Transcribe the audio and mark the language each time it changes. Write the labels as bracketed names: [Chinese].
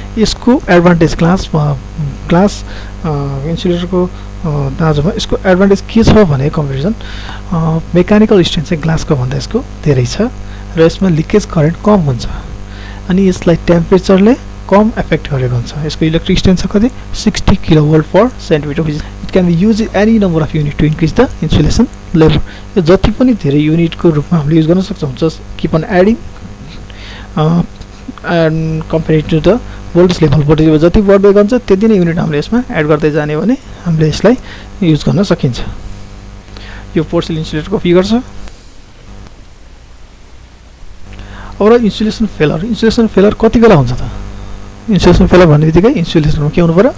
[Nepali] यसको advantage glass इन्सुलेटरको दाजुमा यसको advantage के छ भने कम्पेरिजन मेकानिकल स्ट्रेन्थ चाहिँ ग्लासको भन्दा यसको धेरै छ र यसमा लिकेज करेन्ट कम हुन्छ अनि यसलाई टेम्परेचरले कम इफेक्ट गरेको हुन्छ। यसको इलेक्ट्रिक स्ट्रेन्थ छ कति? 60 kilovolt per centimetre. [English] It can be use any number of unit to increase the insulation level. [Nepali] यो जति पनि धेरै युनिटको रूपमा हामीले युज गर्न सक्छौं। [English] Just keep on adding and compare to the voltage level. [Nepali] Voltage जति बढ्दै जान्छ त्यति नै युनिट हामीले यसमा एड गर्दै जाने भने हामीले यसलाई युज गर्न सकिन्छ। यो पोर्सिलिन इन्सुलेटरको फिगर छ। अब इन्सुलेसन फेलर कति बेला हुन्छ त? इन्सुलेसन फेलर भन्ने बित्तिकै इन्सुलेसनमा के हुनु पर्यो?